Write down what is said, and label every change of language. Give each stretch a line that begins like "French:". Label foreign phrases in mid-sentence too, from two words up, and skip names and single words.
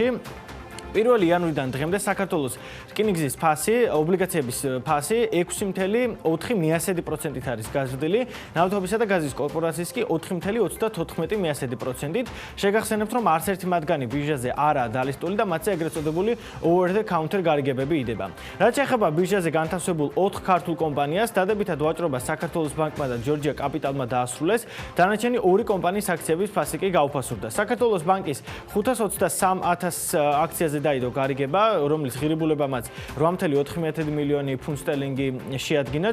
Georgian: 1 იანვრიდან დღემდე საქართველოს რკინიგზის ფასი, ობლიგაციების ფასი 6.4%-ით არის გაზრდილი, ნავთობისა და გაზის კორპორაციის კი 4.34%-ით. შეგახსენებთ, რომ არც ერთი მათგანი ბირჟაზე არაა დალისტული და მათზე ეგრეთ წოდებული
English: over the counter
Georgian: გარიგებები იდება. რაც ეხება ბირჟაზე განთავსებულ 4 ქართულ კომპანიას, დადებითად ვაჭრობა საქართველოს ბანკმა და ჯორჯია კაპიტალმა დაასრულეს, დანარჩენი 2 კომპანიის აქციების ფასი კი გაუფასურდა. საქართველოს ბანკის 523,000 აქციაზე დაიდო გარიგება, რომლის ღირებულებამაც 8.4 მილიონი ფუნტ სტერლინგი შეადგინა.